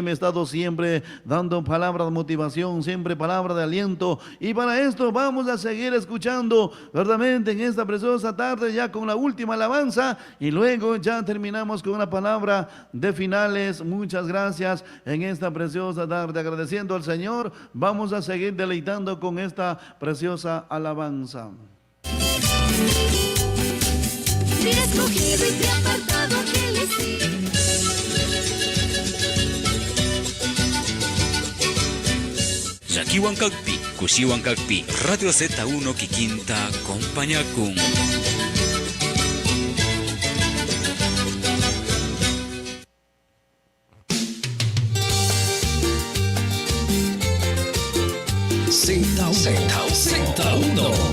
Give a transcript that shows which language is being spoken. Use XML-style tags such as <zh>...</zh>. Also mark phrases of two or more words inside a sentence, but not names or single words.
<es>He estado siempre dando palabras de motivación, siempre palabra de aliento, y para esto vamos a seguir escuchando verdaderamente en esta preciosa tarde, ya con la última alabanza, y luego ya terminamos con una palabra de finales. Muchas gracias en esta preciosa tarde, agradeciendo al Señor. Vamos a seguir deleitando con esta preciosa alabanza. Te he escogido y te he apartado que le sigue.</es> <qu>Yakiwan Kakpi, Kushiwan Kakpi, Radio Z1 Kikinta, Compañacun. Z1.</qu>